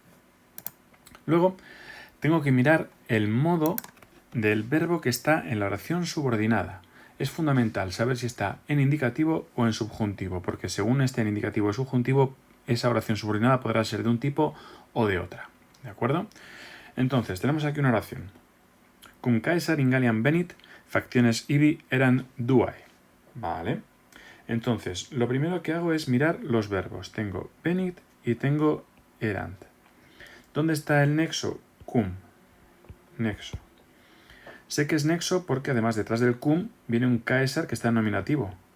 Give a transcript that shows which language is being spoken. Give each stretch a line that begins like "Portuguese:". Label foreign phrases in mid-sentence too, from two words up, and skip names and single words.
Spanish: Luego, tengo que mirar el modo del verbo que está en la oración subordinada. Es fundamental saber si está en indicativo o en subjuntivo, porque según esté en indicativo o subjuntivo, esa oración subordinada podrá ser de un tipo o de otra. ¿De acuerdo? Entonces, tenemos aquí una oración.
Latin: Cum Caesar in Galliam venit, factiones ibi eran duae.
Spanish: Vale. Entonces, lo primero que hago es mirar los verbos. Tengo venit y tengo erant. ¿Dónde está el nexo? Cum. Nexo. Sé que es nexo porque además detrás del cum viene un Caesar que está en nominativo.